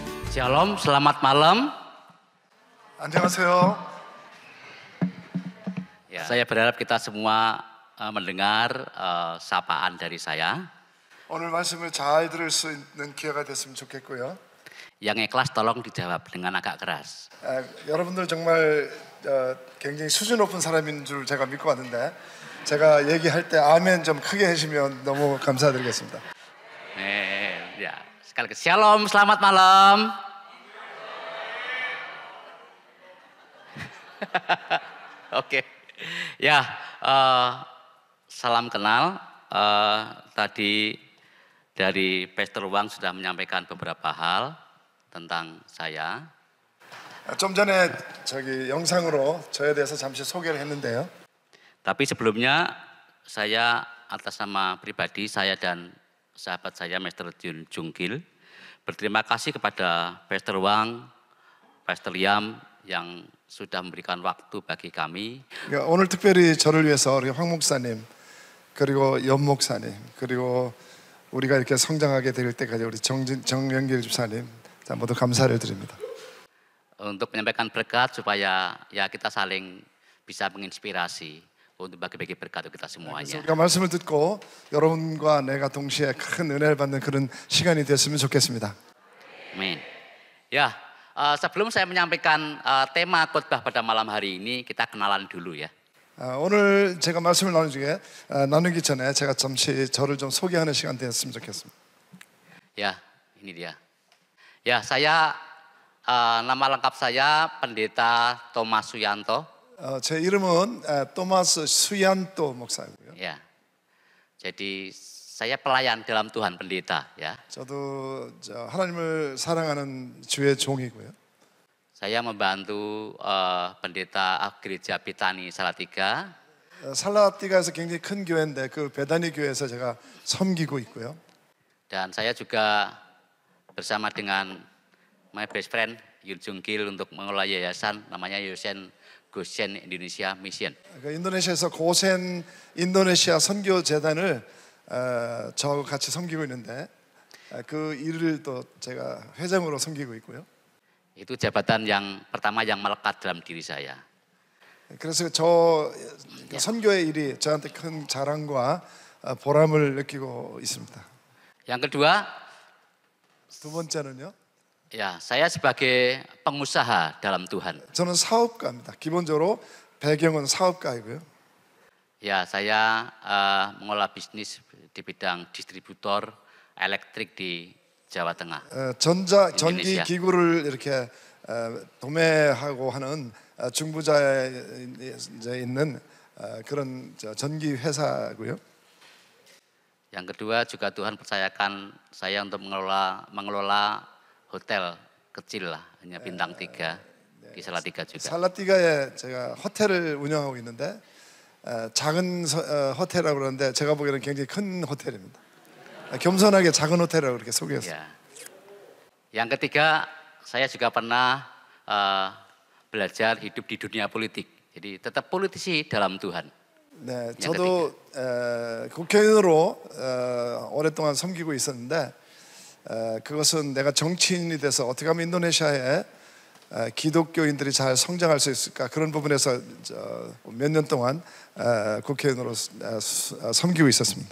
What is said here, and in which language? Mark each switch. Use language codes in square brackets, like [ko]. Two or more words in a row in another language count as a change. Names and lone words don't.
[id] Shalom, selamat malam. [ko] 안녕하세요. [id] Ya, saya berharap kita semua mendengar sapaan dari saya. [ko] 오늘 말씀을 잘 들을 수 있는 기회가 됐으면 좋겠고요. [id] Yang ikhlas tolong dijawab dengan agak keras. [ko] 여러분들 정말 굉장히 수준 높은 사람인 줄 제가 믿고 왔는데 제가 얘기할 때 아멘 좀 크게 해주시면 너무 감사드리겠습니다. [id] Ya, sekali lagi Shalom, selamat malam. Oke. Ya, salam kenal. Tadi dari Pastor Wang sudah menyampaikan beberapa hal tentang saya. [ko] 좀 전에 저기 영상으로 저에 대해서 잠시 소개를 했는데요. [id] Tapi sebelumnya saya atas nama pribadi saya dan sahabat saya Master Jungkil berterima kasih kepada Pastor Wang, Pastor Yam yang sudah memberikan waktu bagi kami. [ko] 오늘 특별히 저를 위해서 우리 황 목사님 그리고 연 목사님 그리고 우리가 이렇게 성장하게 될 때까지 우리 정영길 집사님 모두 감사를 드립니다. [id] Untuk menyampaikan berkat supaya ya kita saling bisa menginspirasi untuk bagi-bagi berkat untuk kita semuanya. [ko] 우리가 말씀을 듣고 여러분과 내가 동시에 큰 은혜를 받는 그런 시간이 됐으면 좋겠습니다. [id] Amin. Ya, sebelum saya menyampaikan tema khotbah pada malam hari ini, kita kenalan dulu ya. [ko] 오늘 제가 말씀을 나누기 전에 제가 잠시 저를 좀 소개하는 시간 됐으면 좋겠습니다. [id] Ya, ini dia. Ya, saya nama lengkap saya Pendeta Thomas Suyanto. [ko] 제 이름은 토마스 수얀토 목사이고요. [id] Ya, jadi saya pelayan dalam Tuhan pendeta ya. [ko] 저도 하나님을 사랑하는 주의 종이고요. [id] Saya membantu pendeta gereja Betani Salatiga. [ko] 살라티가에서 굉장히 큰 교회인데 그 베다니 교회에서 제가 섬기고 있고요. [id] Dan saya juga bersama dengan [en] my best friend [id] Yun Jungkil untuk mengelola yayasan namanya Yayasan Goshen Indonesia Mission. [ko] 인도네시아에서 고센 인도네시아 선교 재단을 저하고 같이 섬기고 있는데 그 일을 또 제가 회장으로 섬기고 있고요. [id] Itu jabatan yang pertama yang melekat dalam diri saya. [ko] 그래서 저 선교의 일이 저한테 큰 자랑과 보람을 느끼고 있습니다. [id] Yang kedua, [ko] 두 번째는요. [id] ya saya sebagai pengusaha dalam Tuhan. [ko] 저는 사업가입니다. 기본적으로 배경은 사업가이고요. [id] Ya, saya mengelola bisnis di bidang distributor elektrik di Jawa Tengah. [ko] 전기 기구를 이렇게 도매하고 하는 중부자에 있는 그런 전기 회사고요. [id] Yang kedua juga Tuhan percayakan saya untuk mengelola hotel kecil lah, hanya bintang 3 di Salatiga juga. [ko] 살라티가에 제가 호텔을 운영하고 있는데 작은 호텔이라고 그러는데 제가 보기에는 굉장히 큰 호텔입니다. 겸손하게 작은 호텔이라고 그렇게 소개했어요. [id] Ya. Yang ketiga, saya juga pernah belajar hidup di dunia politik. Jadi tetap politisi dalam Tuhan. [ko] 네, 저도 국회의원으로 오랫동안 섬기고 있었는데 그것은 내가 정치인이 돼서 어떻게 하면 인도네시아에 기독교인들이 잘 성장할 수 있을까 그런 부분에서 몇 년 동안 국회의원으로 섬기고 있었습니다.